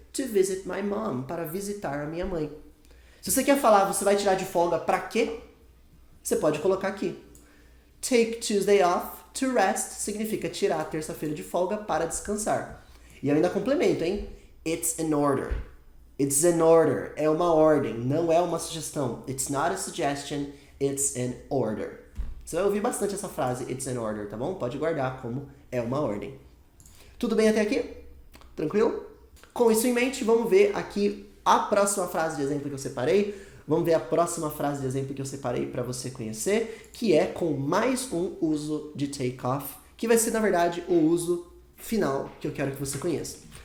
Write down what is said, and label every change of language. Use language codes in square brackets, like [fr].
[en] To visit my mom, [pt] para visitar a minha mãe. Se você quer falar, você vai tirar de folga para quê? Você pode colocar aqui. [en] Take Tuesday off to rest [pt] significa tirar a terça-feira de folga para descansar. E eu ainda complemento, hein? [en] It's an order. It's an order. [pt] É uma ordem, não é uma sugestão. [en] It's not a suggestion, it's an order. [pt] Você vai ouvir bastante essa frase, [en] it's an order, [pt] tá bom? Pode guardar como é uma ordem. Tudo bem até aqui? Tranquilo? Com isso em mente, vamos ver aqui a próxima frase de exemplo que eu separei. Vamos ver a próxima frase de exemplo que eu separei para você conhecer, que é com mais um uso de take off, que vai ser, na verdade, o uso final que eu quero que você conheça.